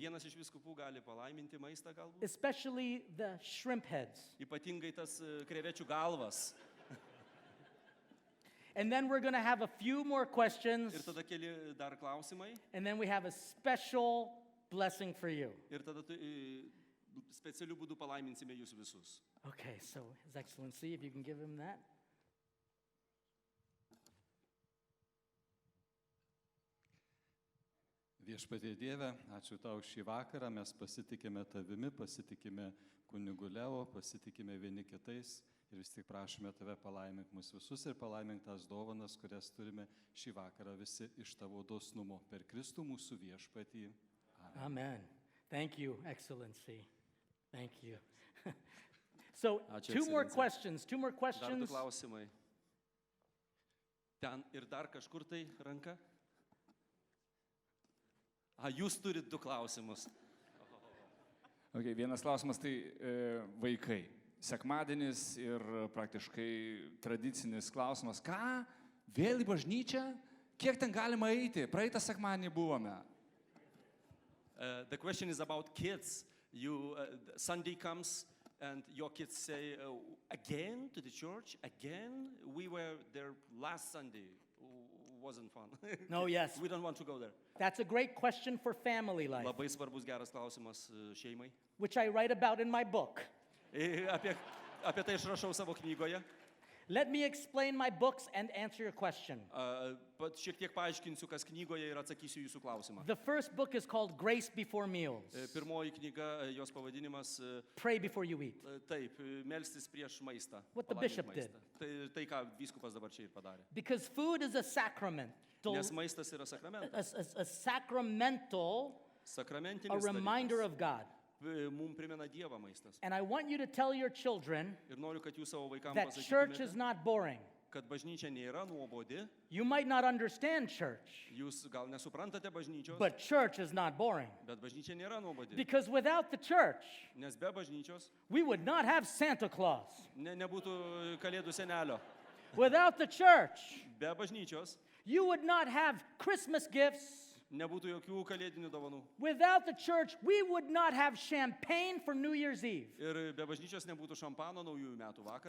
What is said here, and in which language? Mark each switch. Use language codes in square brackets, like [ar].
[lt] Vienas iš viskupų gali palaiminti maistą galbūt. [en] especially the shrimp heads. [lt] Ypatingai tas krevečių galvas. [en] And then we're going to have a few more questions, [lt] Ir tada keli dar klausimai. [en] and then we have a special blessing for you. [lt] Ir tada specialių būdų palaiminsime jūs visus. [en] Okay, so His Excellency, if you can give him that. [lt] Viešpatie Dieve, ačiū tau šį vakarą, mes pasitikime tavimi, pasitikime kunigu Leo, pasitikime vieni kitais ir vis tik prašome tave palaimink mus visus ir palaimink tas dovanas, kurias turime šį vakarą visi iš tavo dosnumo per Kristų mūsų viešpatį. [en] Amen. Thank you, Excellency. Thank you. So, [lt] Ačiū, [en] two more Excellency. questions. [lt] Dar du klausimai. Ten ir dar kažkur tai ranka? Jūs turit du klausimus. Okay, vienas klausimas tai vaikai. Sekmadienis ir praktiškai tradicinis klausimas. Ką? Vėl į bažnyčią? Kiek ten galima eiti? Praeitą sekmadienį buvome. [en] The question is about kids. Sunday comes and your kids say, again to the church? Again? We were there last Sunday. Wasn't fun. No, yes. We don't want to go there. That's a great question for family life, [lt] Labai svarbus geras klausimas šeimai. [en] which I write about in my book. [lt] Apie tai aš rašau savo knygoje. [en] Let me explain my books and answer your question. [lt] Pat šiek tiek paaiškinsiu, kas knygoje ir atsakysiu jūsų klausimą. [en] The first book is called Grace Before Meals. [lt] Pirmoji knyga, jos pavadinimas [en] Pray before you eat. [lt] Taip, melstis prieš maistą. [en] What the bishop did. [lt] Tai ką vyskupas dabar čia ir padarė. [en] Because food is a sacrament. [lt] Nes maistas yra sakramentas. [en] A sacramental, a [lt] Sakramentinis [en] reminder [lt] dalykas. [en] of God. [lt] Mums primena Dievą maistas. [en] And I want you to tell your children [lt] Ir noriu, kad jūs savo vaikams [en] that church is [lt] pasakytumėte, [en] not boring. [lt] kad bažnyčia nėra nuobodi. [en] You might not understand church, [lt] Jūs gal nesuprantate bažnyčios, [en] but church is not boring. [lt] bet bažnyčia nėra nuobodi. [en] Because without the church, [lt] Nes be bažnyčios [en] we would not have Santa Claus. [lt] nebūtų kalėdų senelio. [en] Without the church, [lt] Be bažnyčios [en] you would not have Christmas gifts. [lt] nebūtų jokių kalėdinių dovanų. [en] Without the church, we would not have champagne for New Year's Eve. [lt] Ir be bažnyčios nebūtų šampano naujųjų metų vakarą.